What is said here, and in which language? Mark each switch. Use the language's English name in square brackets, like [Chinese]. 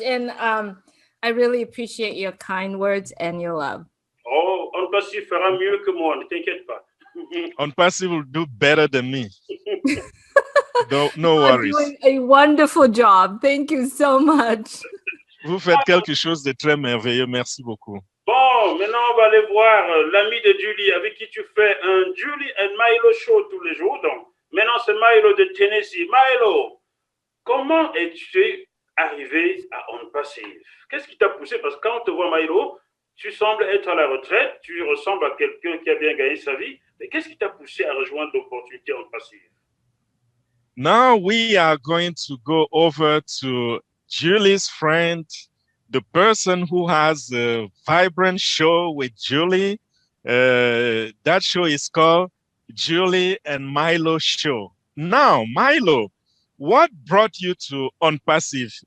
[English] And I really appreciate your kind words and your love. [French] Oh, Onpassive fera mieux que moi, ne t'inquiète pas. [English] Onpassive will do better than me. No You're worries. doing a wonderful job. Thank you so much. [French] Vous faites quelque chose de très merveilleux. Merci beaucoup. Bon, maintenant on va aller voir l'ami de Julie avec qui tu fais un Julie and Milo Show tous les jours. Donc, maintenant c'est Milo de Tenesse. Milo, comment es-tu arrivé à Onpassive? Qu'est-ce qui t'a poussé? Parce que quand on te voit Milo, tu sembles être à la retraite, tu ressembles à quelqu'un qui a bien gagné sa vie. Mais qu'est-ce qui t'a poussé à rejoindre l'opportunité Onpassive? [English] Now we are going to go over to Julie's friend, the person who has a vibrant show with Julie. That show is called Julie and Milo Show. Now, Milo, what brought you to Onpassive?